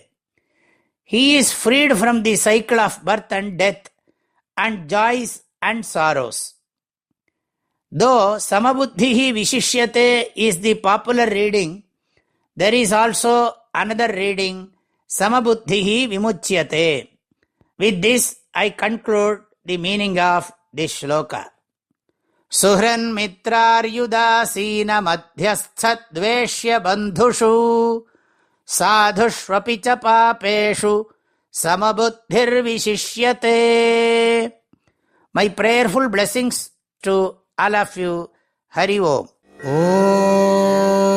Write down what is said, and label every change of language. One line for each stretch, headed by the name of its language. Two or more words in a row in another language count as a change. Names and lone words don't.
English: He is freed from the cycle of birth and death and joys and sorrows. Though
Sanskrit: समबुद्धिः विशिष्यते
English: is the popular reading, there is also another reading,
Sanskrit: समबुद्धिः विमुच्यते.
English: With this, I conclude the meaning of this shloka.
Sanskrit: सुहृन् मित्रार्युदासीन मध्यस्थ द्वेष्य बन्धुषु साधुष्वपि च पापेषु समबुद्धिर् विशिष्यते.
English: My prayerful blessings to all of you.
Sanskrit: हरि ॐ। ॐ.